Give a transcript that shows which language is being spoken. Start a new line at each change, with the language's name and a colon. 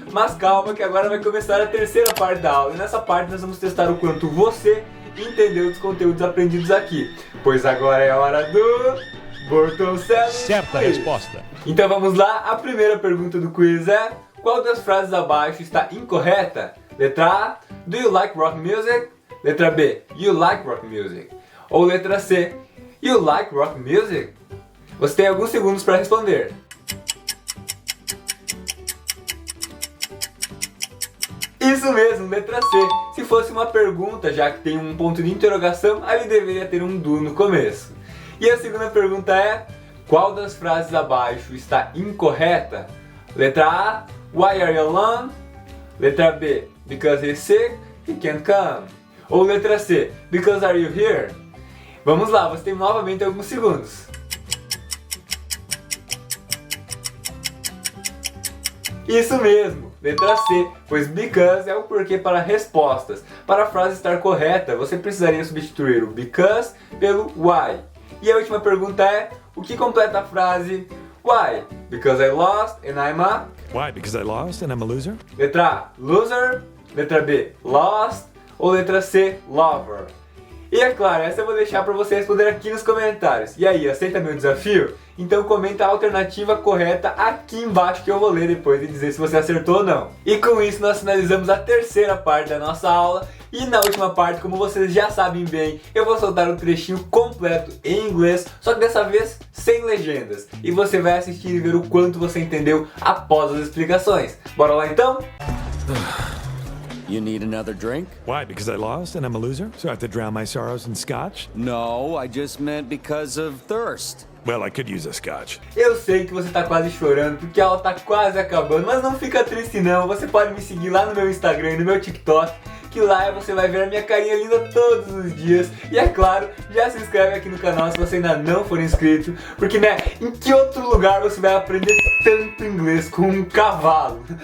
Portuguese: Mas calma que agora vai começar a terceira parte da aula. E nessa parte nós vamos testar o quanto você entendeu dos conteúdos aprendidos aqui. Pois agora é a hora do Bortoncelli. Certa resposta. Então vamos lá, a primeira pergunta do quiz é: qual das frases abaixo está incorreta? Letra A,
English: do you like rock music?
Portuguese: Letra B,
English: you like rock music?
Portuguese: Ou letra C,
English: you like rock music?
Portuguese: Você tem alguns segundos para responder. Isso mesmo, letra C. Se fosse uma pergunta, já que tem um ponto de interrogação, ali deveria ter um do no começo. E a segunda pergunta é: qual das frases abaixo está incorreta? Letra A,
English: why are you alone?
Portuguese: Letra B,
English: because he's sick, he can't come.
Portuguese: Ou letra C,
English: because are you here?
Portuguese: Vamos lá, você tem novamente alguns segundos. Isso mesmo, letra C, pois because é o porquê para respostas. Para a frase estar correta, você precisaria substituir o because pelo why. E a última pergunta é: o que completa a frase why?
English: Because I lost and I'm a... Why? Because I lost and I'm a loser?
Portuguese: Letra A, loser. Letra B, lost. Ou letra C, lover. E é claro, essa eu vou deixar para você responder aqui nos comentários. E aí, aceita meu desafio? Então comenta a alternativa correta aqui embaixo que eu vou ler depois e dizer se você acertou ou não. E com isso nós finalizamos a terceira parte da nossa aula. E na última parte, como vocês já sabem bem, eu vou soltar um trechinho completo em inglês, só que dessa vez sem legendas. E você vai assistir e ver o quanto você entendeu após as explicações. Bora lá então?
English: You need another drink? Why? Because I lost and I'm a loser? So I have to drown my sorrows in scotch? No, I just meant because of thirst. Well, I could use a scotch.
Portuguese: Eu sei que você tá quase chorando porque a aula tá quase acabando, mas não fica triste não. Você pode me seguir lá no meu Instagram e no meu TikTok, que lá você vai ver a minha carinha linda todos os dias. E é claro, já se inscreve aqui no canal se você ainda não for inscrito, porque né, em que outro lugar você vai aprender tanto inglês com um cavalo?